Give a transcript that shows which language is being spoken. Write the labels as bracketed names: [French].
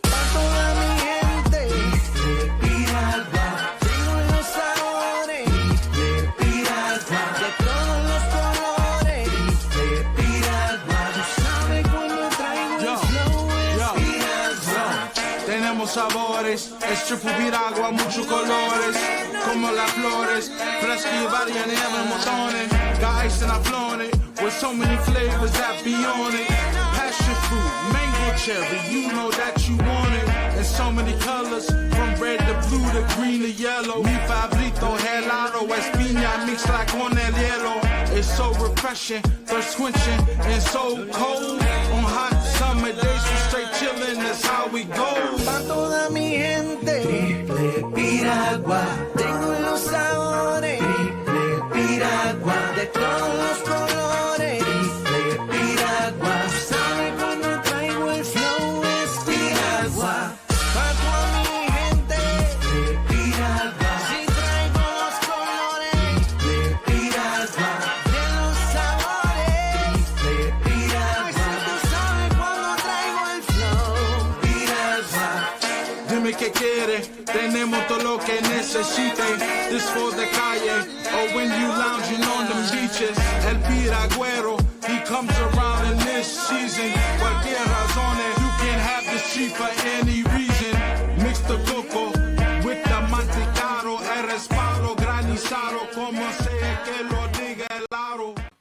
[Spanish] Para toda mi gente de Piragua, tengo los sabores de Piragua, de todos los colores de Piragua. Tú sabes cuando traigo el flow es Piragua. Tenemos sabores, es Triple Piragua, muchos colores, como las flores, fresca y varian y having montones. [English] Got ice and I flown it, with so many flavors that be on it. Passion fruit, mango cherry, you know that you want it. And so many colors, from red to blue to green to yellow. [Spanish] Mi favorito helado es piña [English] mixed like [Spanish] con el hielo. [English] It's so refreshing, thirst quenching, and so cold on hot summer days we straight chillin', that's how we go. [Spanish] Pa' toda mi gente, triple Piragua. Tengo los sabores, triple Piragua. De todos los colores, triple Piragua. Sabe cuando traigo el flow es Piragua. Pa' toda mi gente, triple Piragua. Si traigo los colores, triple Piragua. De los sabores, triple Piragua. Ay, si tú sabes cuando traigo el flow, Piragua. Dime qué quiere, tenemos todo lo que necesite. [English] This for the calle, or when you lounging on the beaches. [Spanish] El piragüero, [English] he comes around in this season. [Spanish] Cualquier razones, [English] you can have the street for any reason. Mix the coco with the [Spanish] mantecado, el respaldo granizado, como sea que lo diga el aro.